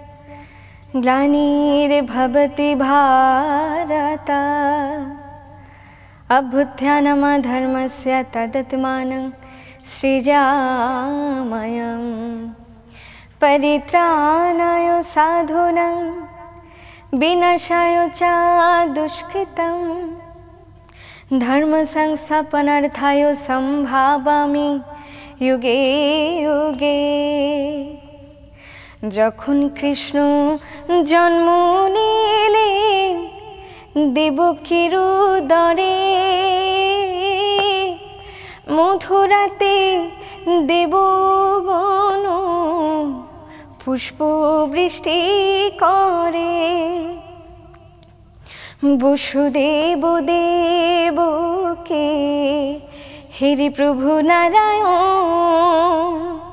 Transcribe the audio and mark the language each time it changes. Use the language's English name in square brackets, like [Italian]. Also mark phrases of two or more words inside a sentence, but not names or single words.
[Sanskrit] ग्लानिर्भवति भारत अभ्युत्थानमधर्मस्य तदात्मानं सृजाम्यहं परित्राणाय साधूनां विनाशाय च दुष्कृतं धर्म संस्थापनार्थाय संभावामि युगे युगे। [Bangla] যখন কৃষ্ণ জন্ম নিলেন দেবকীর উদরে মথুরাতে দেবগণ পুষ্প বৃষ্টি করে বসুদেব দেবকে হেরি প্রভু নারায়ণ